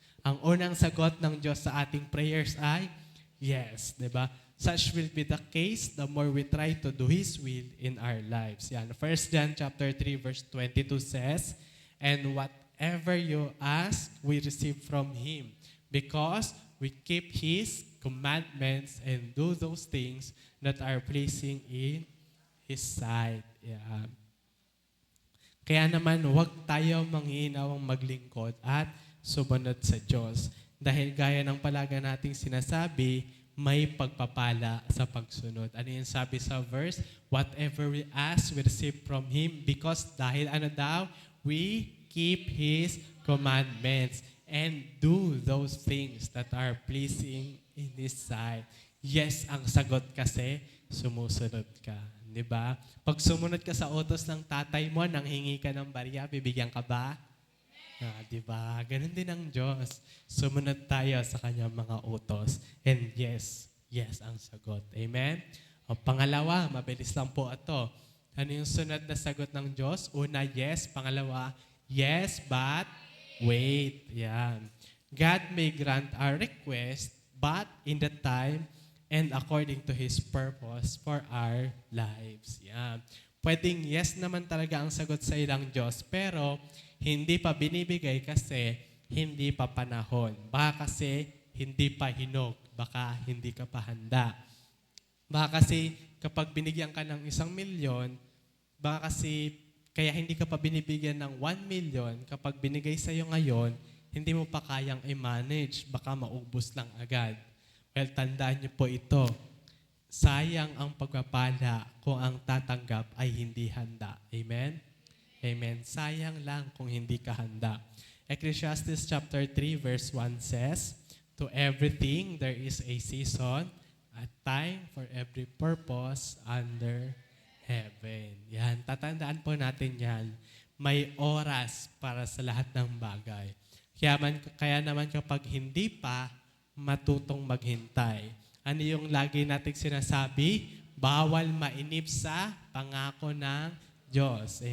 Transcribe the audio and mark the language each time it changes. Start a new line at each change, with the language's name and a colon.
Filipino: Ang unang sagot ng Diyos sa ating prayers ay yes, di ba?
English: Such will be the case the more we try to do His will in our lives. Yan. 1 John chapter 3 verse 22 says, and whatever you ask, we receive from Him because we keep His commandments and do those things that are pleasing in His sight.
Filipino: Yan. Kaya naman, huwag tayo manghihinawang maglingkod at sumunod sa Diyos. Dahil gaya ng palaga nating sinasabi, may pagpapala sa pagsunod. Ano yung sabi sa verse?
English: Whatever we ask, we receive from Him because
Filipino: dahil ano daw?
English: We keep His commandments and do those things that are pleasing in His sight.
Filipino: Yes, ang sagot kasi, sumusunod ka. Diba? Pag sumunod ka sa utos ng tatay mo, nang hingi ka ng barya, bibigyan ka ba? Diba? Ganun din ang Diyos. Sumunod tayo sa kanyang mga utos.
English: And yes,
Filipino: yes ang sagot. Amen? O pangalawa, mabilis lang po ito. Ano yung sunod na sagot ng Diyos? Una, yes. Pangalawa, yes, but wait. Yan.
English: God may grant our request, but in the time and according to His purpose for our lives.
Filipino: Yan. Pwedeng yes naman talaga ang sagot sa ilang Diyos, pero hindi pa binibigay kasi hindi pa panahon. Baka kasi hindi pa hinog. Baka hindi ka pa handa. Baka kasi kapag binigyan ka ng 1,000,000, baka kasi kaya hindi ka pa binibigyan ng 1,000,000, kapag binigay sa iyo ngayon, hindi mo pa kayang i-manage. Baka maubos lang agad. Well, tandaan niyo po ito. Sayang ang pagpapala kung ang tatanggap ay hindi handa. Amen? Amen. Sayang lang kung hindi ka handa.
English: Ecclesiastes chapter 3 verse 1 says, to everything there is a season, a time for every purpose under heaven.
Filipino: Yan. Tatandaan po natin yan. May oras para sa lahat ng bagay. Kaya naman kapag hindi pa, matutong maghintay. Ano yung lagi nating sinasabi? Bawal mainip sa pangako ng Diyos.